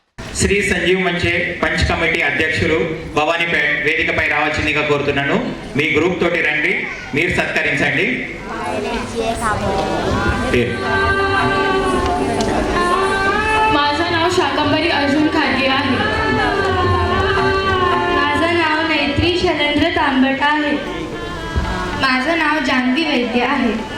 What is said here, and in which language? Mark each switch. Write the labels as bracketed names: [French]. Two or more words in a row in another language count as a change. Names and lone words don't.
[Telugu] శ్రీ సంజీవ్ మంచే పంచ్ కమిటీ అధ్యక్షులు భవానీపేట్ వేదికపై రావాల్సిందిగా కోరుతున్నాను. మీ గ్రూప్ తోటి రండి, మీరు సత్కరించండి. [Marathi] माझं नाव शाकंभरी अर्जुन खारगे आहे. माझं नाव नैत्री शैलेंद्र तांबट आहे. माझं नाव जान्हवी वैद्य आहे.